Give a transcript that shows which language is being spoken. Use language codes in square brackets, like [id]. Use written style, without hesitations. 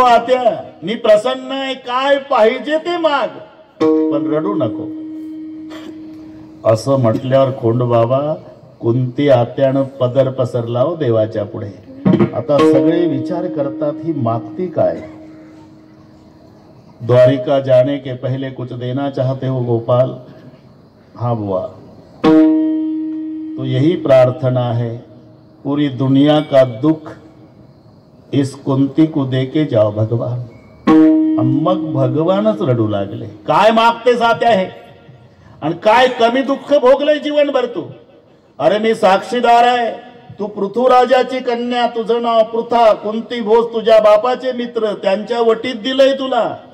[mr] आत्या मी प्रसन्न आहे, काय पाहिजे ते माग, पण रडू नको. असं म्हटल्यावर खोंडबाबा कुंती आत्यानं पदर पसरला हो देवाच्या पुढे. आता सगळे विचार करतात, ही मागती काय? [hi] द्वारिका जाने के पहले कुछ देना चाहते हो गोपाल? हाँ बुआ, तो यही प्रार्थना है, पूरी दुनिया का दुख इस कुंती को देके जाओ भगवान. [mr] मग भगवानच रडू लागले. काय मागतेस आत्या हे, आणि काय कमी दुःख भोगलंय जीवनभर तू. अरे मी साक्षीदार आहे, तू पृथ्वीराजाची कन्या, तुझं नाव पृथा, कुंती भोज तुझ्या बापाचे मित्र, त्यांच्या वटीत दिलंय तुला.